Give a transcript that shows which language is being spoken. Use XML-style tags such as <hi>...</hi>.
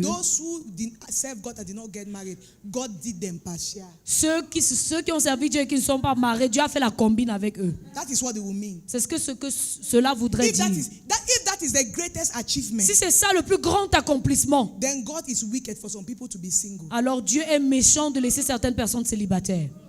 <en>those who did serve God and did not get married, God did them partial.</en> <fr>ceux qui ont servi Dieu et qui ne sont pas mariés, Dieu a fait la combine avec eux.</fr> <en>That is what it will mean.</en> <fr>C'est ce que cela voudrait</fr> <en>If</en> <fr>dire.</fr> <en>that is the greatest achievement,</en> <fr>Si c'est ça le plus grand accomplissement,</fr> <en>then God is wicked for some people to be single.</en> <fr>alors Dieu est méchant de laisser certaines personnes célibataires.</fr>